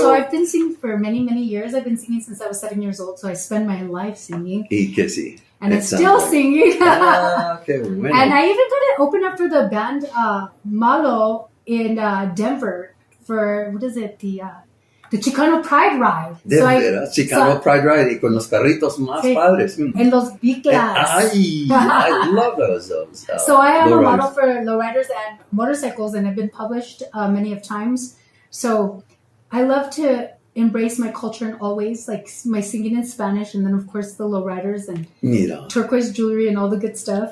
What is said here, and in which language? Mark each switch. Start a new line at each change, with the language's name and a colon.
English: So I've been singing for many, many years. I've been singing since I was 7 years old, so I spend my life singing.
Spanish: Y que sí.
English: And I'm still singing.
Spanish: Okay, bueno.
English: And I even got to open up for the band Malo in Denver for, what is it, the Chicano Pride Ride.
Spanish: Chicano Pride Ride y con los perritos más padres. En los biclas.
English: I love those. So I am a model for lowriders and motorcycles, and I've been published many of times. So I love to embrace my culture in all ways, like my singing in Spanish, and then of course the lowriders and turquoise jewelry and all the good stuff.